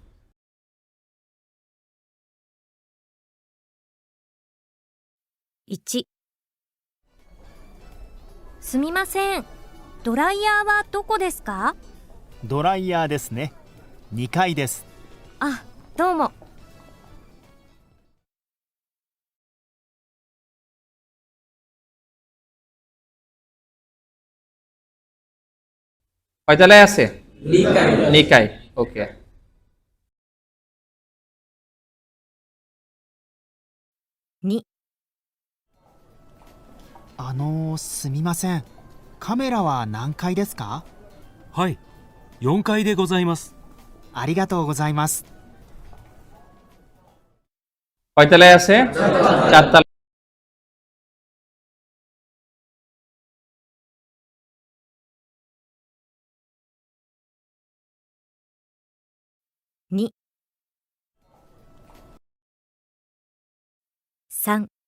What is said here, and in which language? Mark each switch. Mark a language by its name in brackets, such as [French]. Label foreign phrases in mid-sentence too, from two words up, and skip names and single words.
[Japanese] 1、すみません、ドライヤーはどこですか？ドライヤーですね。2階です。あ、どうも。 [Bangla] কয়তলায় আছে, নিকাই। ওকে, [Japanese] 2、すみません。カメラは何階ですか？はい、4階でございます。ありがとうございます。 [Bangla] কয়তলায় আছে, 4 তলা। [Japanese] 2、3、